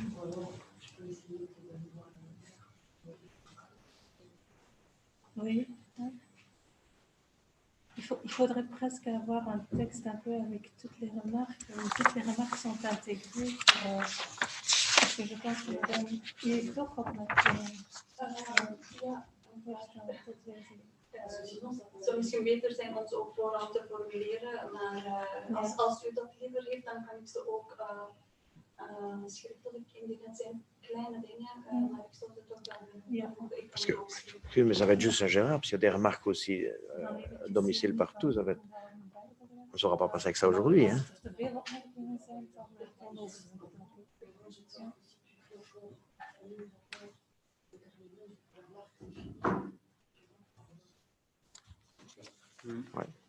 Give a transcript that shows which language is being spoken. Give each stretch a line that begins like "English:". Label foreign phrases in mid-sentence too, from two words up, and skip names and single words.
French: Oui. Il faudrait presque avoir un texte un peu avec toutes les remarques, où toutes les remarques sont intégrées. Parce que je pense que il est
Dutch: toch op Het zou misschien beter zijn om ze op voorhand te formuleren, maar als u dat liever heeft, dan kan ik ze ook schriftelijk indienen. Het zijn kleine dingen, maar ik zou het toch wel doen.
French: Parce que, oui, mais ça va être juste ingérable, parce qu'il y a des remarques aussi domicile partout. Ça va être... On ne saura pas passer avec ça aujourd'hui. Hein. Ouais.